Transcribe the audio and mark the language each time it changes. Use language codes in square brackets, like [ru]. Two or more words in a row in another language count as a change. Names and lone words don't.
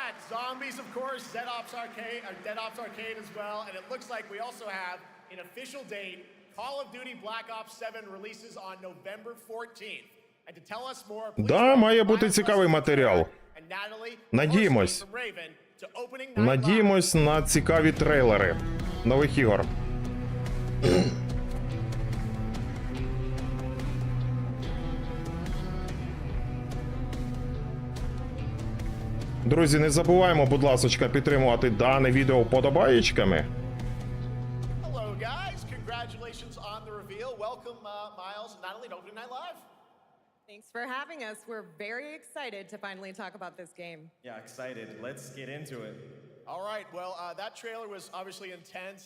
[en] Zombies, of course, Dead Ops Arcade as well, and it looks like we also have an official date. Call of Duty Black Ops 7 releases on November 14th. And to tell us more, please [uk] Да, має бути цікавий матеріал. [en] And Natalie, [uk] Надіємось. [en] from Raven to opening night [uk] Надіємось на цікаві трейлери нових ігор. Друзі, не забуваємо, будь ласка, підтримувати дане відео вподобаєчками. [en] Hello, guys. Congratulations on the reveal. Welcome, Miles and Natalie to Opening Night Live. Thanks for having us. We're very excited to finally talk about this game. Yeah, excited. Let's get into it. All right. Well, that trailer was obviously intense.